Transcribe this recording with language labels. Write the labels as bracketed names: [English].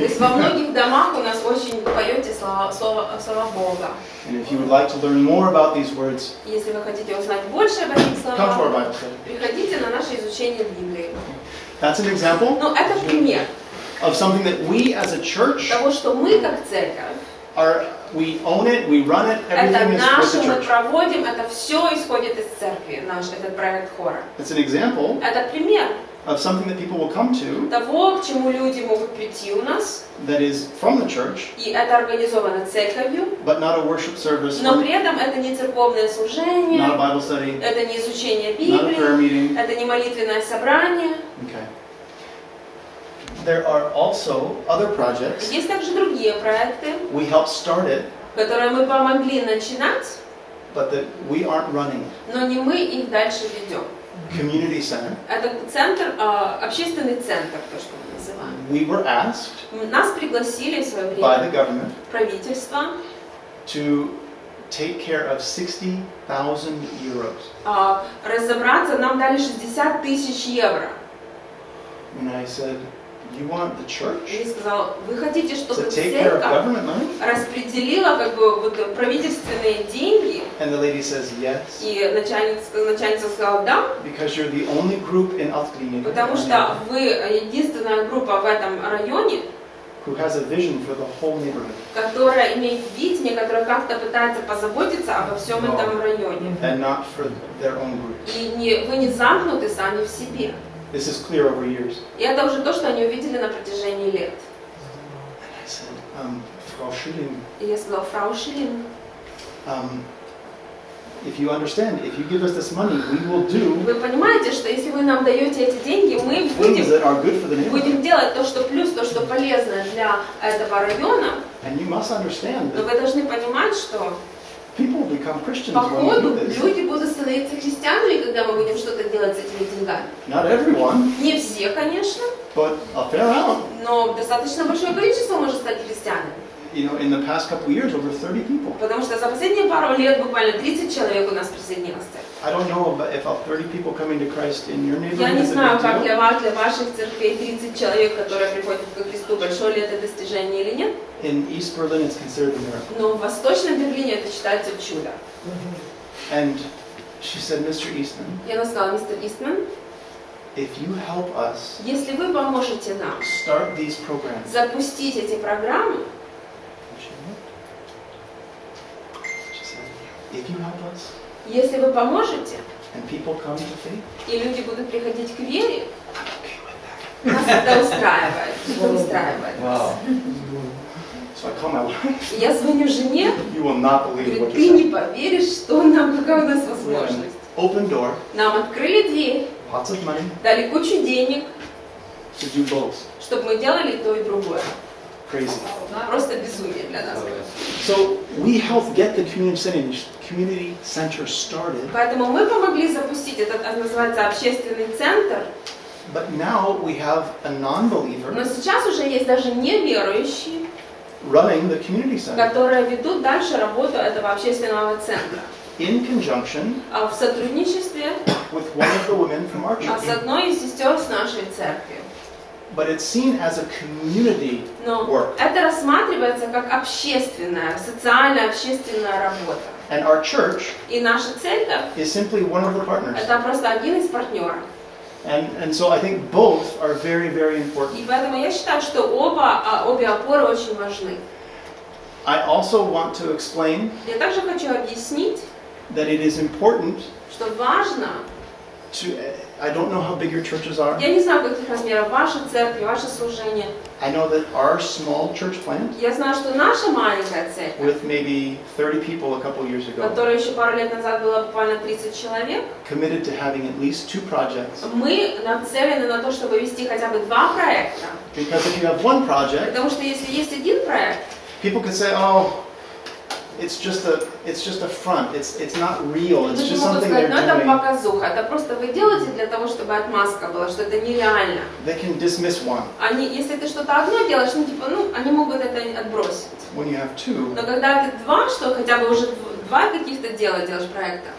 [Russian] есть во многих домах у нас очень поете слова Бога. [English] And if you would like to learn more about these words, [Russian] Если вы хотите узнать больше об этих [English] come to our [Russian] словах, [English] Bible study. [Russian] приходите на наше изучение Библии. [English] That's an example [Russian] Ну, это пример [English] of something that we as a church [Russian] того, что мы как церковь, [English] we own it, we run it, [Russian] это [English] everything is with [Russian] наше, [English] the [Russian] мы [English] church. [Russian] проводим, это все исходит из церкви, наш этот проект хора. [English] It's an example [Russian] Это пример [English] of something that people will come to [Russian] того, к чему люди могут прийти у нас, [English] that is from the church, [Russian] и это организовано церковью, [English] but not a worship service, [Russian] но [English] or [Russian] при этом это не церковное [English] not a [Russian] служение, [English] Bible study, [Russian] это не изучение [English] not a prayer [Russian] Библии, [English] meeting. [Russian] это не молитвенное собрание. [English] Okay. There are also other projects. [Russian] Есть также другие проекты, [English] We helped start it, [Russian] которые мы помогли начинать, [English] but that we aren't running it. [Russian] но не мы их дальше ведем. [English] Community Center. [Russian] Это центр, общественный центр, то, что мы называем. [English] We were asked [Russian] Нас пригласили в свое [English] by [Russian] время [English] the government [Russian] правительство [English] to take care of 60,000 euros. [Russian] Разобраться нам дали 60 тысяч евро. [English] And I said, you want the church [Russian] И сказал, вы хотите, [English] to [Russian] чтобы [English] take care of [Russian] церковь [English] government money? [Russian] распределила как бы вот правительственные деньги? [English] And the lady says, yes, [Russian] И начальница сказала, да, [English] because you're the only group in Altklinik [Russian] потому что вы единственная группа в этом районе, [English] who has a vision for the whole neighborhood. [Russian] которая имеет видение, которая как-то пытается позаботиться обо всем этом районе. [English] And not for their own group. [Russian] И вы не замкнуты сами в себе. [English] This is clear over years. [Russian] И это уже то, что они увидели на протяжении лет. [English] And I said, Frau Schilling, [Russian] И я сказала, фрау Шиллинг, [English] if you understand, if you give us this money, we will do [Russian] вы понимаете, что если вы нам даете эти деньги, мы [English] things that are good for the [Russian] будем [English] neighborhood. [Russian] делать то, что плюс, то, что полезно для этого района. [English] And you must understand [Russian] Но [English] that [Russian] вы должны понимать, что [English] people become Christians [Russian] по [English] when we [Russian] ходу [English] do this. [Russian] люди будут становиться христианами, когда мы будем что-то делать с этими деньгами. [English] Not everyone, [Russian] Не все, конечно, [English] but a fair amount. [Russian] но достаточно большое количество может стать христианами. [English] You know, in the past couple of years, over 30 people. [Russian] Потому что за последние пару лет буквально 30 человек у нас присоединилось к церкви. [English] I don't know if 30 people coming to Christ in your [Russian] Я [English] neighborhood [Russian] не [English] is a [Russian] знаю, [English] big [Russian] как [English] deal. [Russian] для вас, для ваших церквей 30 человек, которые приходят ко Христу, большое ли это достижение или нет. [English] In East Berlin, it's considered a miracle. [Russian] Но в Восточном Берлине это считается чудо. [English] And she said, Mr. Eastman, [Russian] И она сказала, мистер Истман, [English] if you help us [Russian] если вы поможете нам [English] start these programs, [Russian] запустить эти программы, [English] she said, if you help us [Russian] если вы поможете, [English] and people come to faith, [Russian] и люди будут приходить к вере, [English] I'm okay with that. [Russian] нас это устраивает. Это устраивает нас. [English] So I call my wife. [Russian] И я звоню жене, [English] You will not believe [Russian] говорю, [English] what [Russian] ты [English] just [Russian] не [English] happened. [Russian] поверишь, что нам, какая у нас возможность. [English] Open door, [Russian] Нам открыли дверь, [English] lots of money [Russian] дали кучу денег, [English] to do both. [Russian] чтобы мы делали и то, и другое. [English] Crazy. [Russian] Просто безумие для нас. [English] So we helped get the community center started, [Russian] Поэтому мы помогли запустить этот, называется, общественный центр. [English] but now we have a [Russian] Но [English] non-believer [Russian] сейчас уже есть даже неверующие, [English] running the community center [Russian] которые ведут дальше работу этого общественного центра. [English] in conjunction [Russian] В сотрудничестве [English] with one of the women from our [Russian] с [English] church. [Russian] одной из сестер с нашей церкви. [English] But it's seen as a community [Russian] Но [English] work. [Russian] это рассматривается как общественная, социальная, общественная работа. [English] And our church [Russian] И наша церковь [English] is simply one of the partners. [Russian] это просто один из партнеров. [English] And so I think both are very, very important. [Russian] И поэтому я считаю, что обе опоры очень важны. [English] I also want to explain [Russian] Я также хочу объяснить, [English] that it is important [Russian] что важно, [English] to, I don't know how big your churches are. [Russian] я не знаю, каких размеров ваша церковь, ваше служение. [English] I know that our small church plant, [Russian] Я знаю, что наша маленькая церковь, [English] with maybe 30 people a couple years ago, [Russian] которая еще пару лет назад была буквально 30 человек, [English] committed to having at least 2 projects. [Russian] мы нацелены на то, чтобы вести хотя бы 2 проекта. [English] Because if you have one project, [Russian] Потому что если есть один проект, [English] people could say, oh, it's just a front. It's not real. It's [Russian] люди [English] just [Russian] могут [English] something [Russian] сказать, ну это [English] doing. [Russian] показуха, это просто вы делаете для того, чтобы отмазка была, что это нереально. [English] They can dismiss one. [Russian] Если ты что-то одно делаешь, они могут это отбросить. [English] When you have 2, [Russian] Но когда ты 2, что хотя бы уже 2 каких-то дела делаешь проекта,